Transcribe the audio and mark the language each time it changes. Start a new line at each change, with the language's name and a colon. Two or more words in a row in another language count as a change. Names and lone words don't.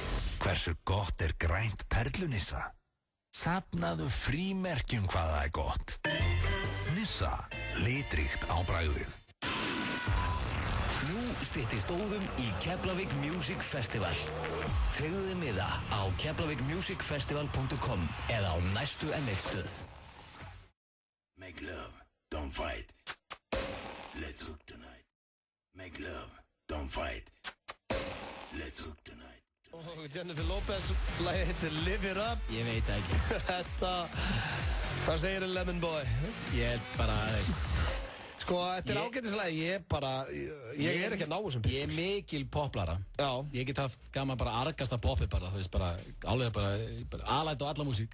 Icelandic: Hversu gott er grænt perlunissa? Safnaðu frímerkjum hvað það er gott. Nissa, litríkt á bragðið. Nú styttist óðum í Keflavík Music Festival. Tryggðu þið miða á keflavíkmusicfestival.com eða á næstu N1-stöð.
English: Make love, don't fight. Let's hook tonight. Make love, don't fight. Let's hook tonight.
Icelandic: Og Jennifer Lopez, lagið heitir Live It Up. Ég veit ekki. Þetta, hvað segir þið Lemon Boy? Ég bara, Sko, þetta er ágætislega, ég er ekki að ná þessum Ég er mikil poplara. Já. Ég get haft gaman bara argasta popið bara, þú veist, alveg bara alæt og alla músík.